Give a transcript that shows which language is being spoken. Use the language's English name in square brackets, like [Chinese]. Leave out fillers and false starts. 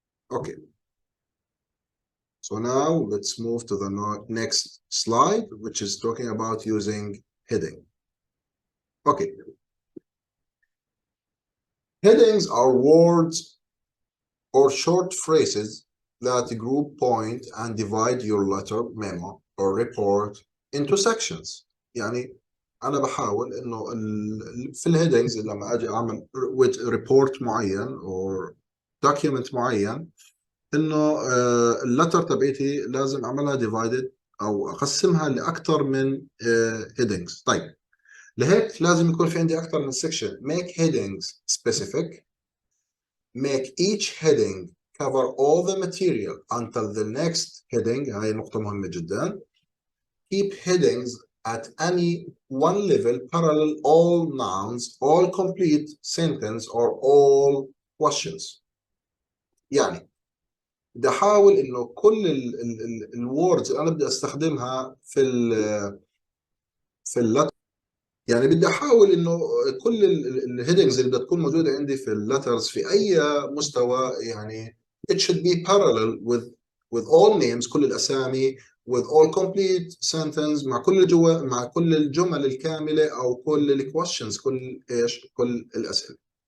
[English] Okay. So now let's move to the next slide, which is talking about using heading. Okay. Headings are words or short phrases that group point and divide your letter, memo, or report into sections. [Arabic] يعني أنا بحاول إنه في الهيدنجز لما أجي أعمل report معين [English] or document [Arabic] معين، إنه اللتر تبعتي لازم أعملها divided أو أقسمها لأكثر من headings. طيب لهيك لازم يكون في عندي أكثر من section. [English] Make headings specific. Make each heading cover all the material until the next heading. [Arabic] هاي نقطة مهمة جدا. [English] Keep headings at any one level parallel all nouns, all complete sentence, or all questions. [Arabic] يعني بدي احاول انه كل الوردز اللي انا بدي استخدمها في اللتر، يعني بدي احاول انه كل الهيدنجز اللي بدها تكون موجوده عندي في اللترز في اي مستوى، يعني [English] it should be parallel with all names، [Arabic] كل الاسامي، [English] with all complete sentence، [Arabic] مع كل الجمل الكامله او كل الكويشنز، كل ايش، كل الاسئله.